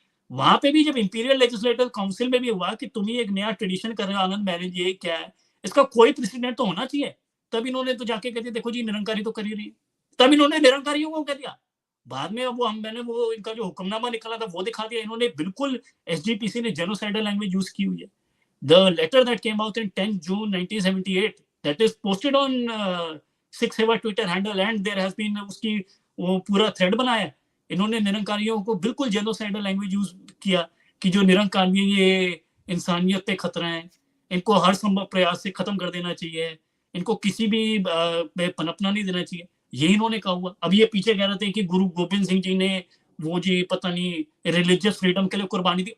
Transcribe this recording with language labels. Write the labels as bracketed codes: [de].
[hi] वहां पे भी जब इंपीरियल लेजिस्लेटिव काउंसिल में भी हुआ कि तुम ही एक नया ट्रेडिशन कर रहे हो आनंद मैरिज, ये क्या है, इसका कोई प्रेसिडेंट तो होना चाहिए। तब इन्होंने तो जाके कहते देखो जी निरंकारी तो कर ही रही है, तब इन्होंने निरंकारियों को कह दिया। बाद में मैंने वो इनका जो हुक्मनामा निकला था वो दिखा दिया। इन्होंने बिल्कुल एसजीपीसी ने जेनोसाइडल लैंग्वेज यूज की हुई है। [en] The letter that came out in 10 June 1978 that is posted on Sikh Seva Twitter handle and there has been [hi] उसकी वो पूरा थ्रेड बनाया। इन्होंने निरंकारियों को बिल्कुल जेनोसाइडल लैंग्वेज यूज किया कि जो निरंकारी ये इंसानियत पे खतरा है, इनको हर संभव प्रयास से खत्म कर देना चाहिए, इनको किसी भी पनपना नहीं देना चाहिए, ये इन्होंने कहा हुआ। अब ये पीछे कह रहे थे कि गुरु गोबिंद सिंह जी ने वो जी पता नहीं रिलीजियस फ्रीडम के लिए कुर्बानी दी।